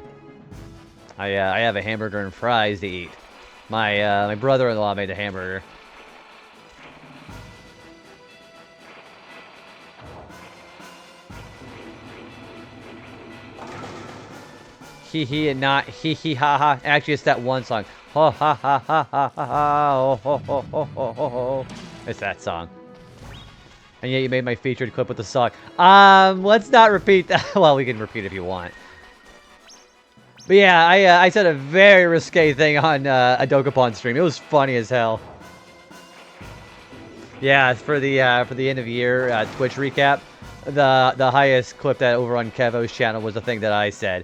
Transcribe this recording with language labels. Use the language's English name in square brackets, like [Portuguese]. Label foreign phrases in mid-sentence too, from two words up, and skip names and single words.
[English] I have a hamburger and fries to eat. My brother-in-law made the hamburger. Hee hee and not hee hee ha ha. Actually, it's that one song. Ho ha ha ha ha ha ha. Oh, ho ho ho ho ho ho. It's that song. And yet you made my featured clip with the song. Let's not repeat that. Well, we can repeat if you want. But yeah, I said a very risque thing on a Dokapon stream. It was funny as hell. Yeah, for the end of year Twitch recap, the highest clip that over on Kevo's channel was the thing that I said.